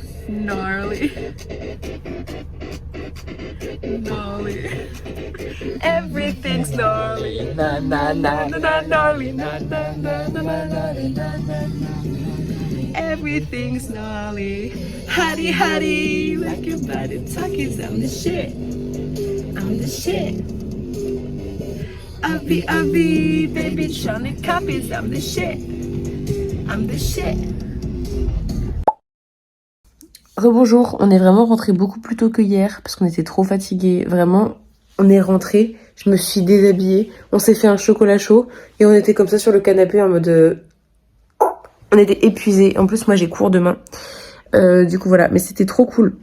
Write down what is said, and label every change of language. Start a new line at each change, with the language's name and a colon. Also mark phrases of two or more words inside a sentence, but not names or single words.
English: Gnarly. Gnarly. Everything's gnarly. Na na na na na gnarly. Na na na na na gnarly. Na na na. Everything's gnarly. Hottie hottie, like your body talkies. I'm the shit. I'm the shit. Avi, baby, Johnny copies. I'm the shit. I'm the shit.
French: Rebonjour, on est vraiment rentré beaucoup plus tôt que hier parce qu'on était trop fatigués. Vraiment, on est rentré, je me suis déshabillée, on s'est fait un chocolat chaud et on était comme ça sur le canapé en mode... On était épuisés. En plus, moi j'ai cours demain. Du coup voilà, mais c'était trop cool.